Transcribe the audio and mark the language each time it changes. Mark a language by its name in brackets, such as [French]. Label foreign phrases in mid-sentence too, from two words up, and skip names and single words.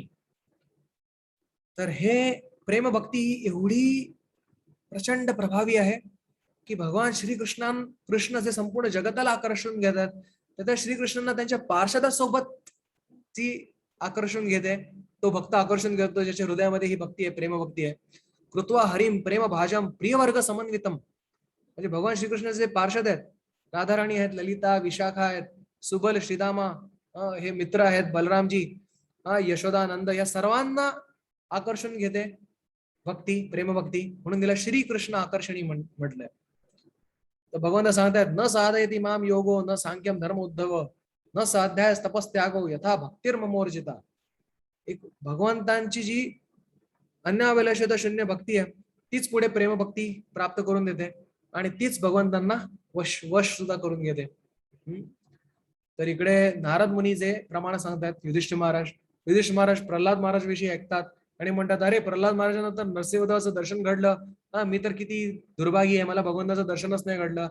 [Marathi] तर हे प्रेमभक्ती एवढी प्रचंड प्रभावी आहे की भगवान कृष्ण जे संपूर्ण जगताला आकर्षून घेतात, तर त्या श्रीकृष्णांना त्यांच्या पार्षदासोबत ती आकर्षून घेते. तो भक्त आकर्षण घेतो ज्याच्या हृदयामध्ये ही भक्ती आहे, प्रेमभक्ती आहे. [Sanskrit] कृत्वा हरिम प्रेम भाजम प्रियवर्ग समन्वितम. [Marathi] म्हणजे भगवान श्रीकृष्णाचे पार्षद आहेत, राधाराणी आहेत, ललिता, विशाखा आहेत, सुबल, श्रीदामा, हे मित्र आहेत, बलरामजी, यशोदानंद, या सर्वांना आकर्षण घेते भक्ती, प्रेमभक्ती. म्हणून तिला श्रीकृष्ण आकर्षणी म्हटलंय. तर भगवंत सांगतायत, [Sanskrit] न साधयति माम योगो न सांख्यम धर्म उद्धव न साध्याय तपस्त्यागो यथा भक्तिर्ममोर्जिता. [Marathi] एक भगवंतांची जी अन्याभिलाषिता शून्य भक्ती आहे तीच पुढे प्रेमभक्ती प्राप्त करून देते, आणि तीच भगवंतांना वश सुद्धा करून घेते. तर इकडे नारद मुनी जे प्रमाण सांगतात, युधिष्ठिर महाराज प्रल्हाद महाराज विषयी ऐकतात आणि म्हणतात, अरे प्रल्हाद महाराजांनंतर नरसिंहदेवाचं दर्शन घडलं, मी तर किती दुर्भागी आहे, मला भगवंताचं दर्शनच नाही घडलं.